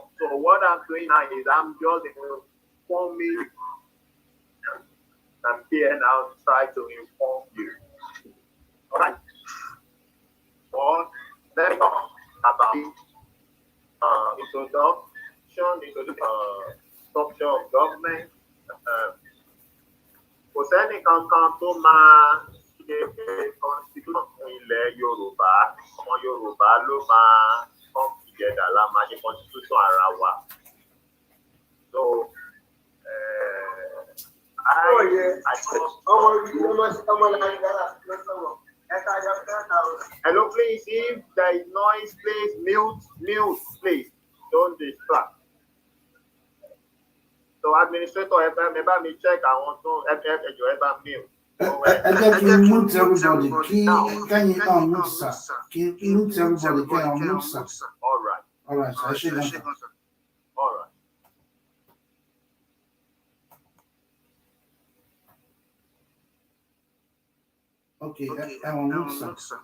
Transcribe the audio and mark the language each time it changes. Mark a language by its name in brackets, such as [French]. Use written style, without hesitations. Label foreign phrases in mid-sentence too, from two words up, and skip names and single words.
[English] So what I'm doing now is I'm just informing. I'm here now to try to inform you. All right. Well, let's talk about introduction into the structure of government. [Yoruba] Kò sẹ́ni kankan tó máa ṣe constitution fún ilẹ̀ Yorùbá. Ọmọ Yorùbá ló máa [English] come together [Yoruba] la máa ṣe constitution ara wa. [English] So, hello, please. If there is noise, please mute, please. Don't distract. So, administrator, [Yoruba] ẹ me [English] check [Yoruba] àwọn tó ẹ bá [English] mute. Mute everybody. Can you unmute, sir? Mute everybody. Can you unmute, sir? All right. All right. All right. Okay, I will mute, sir.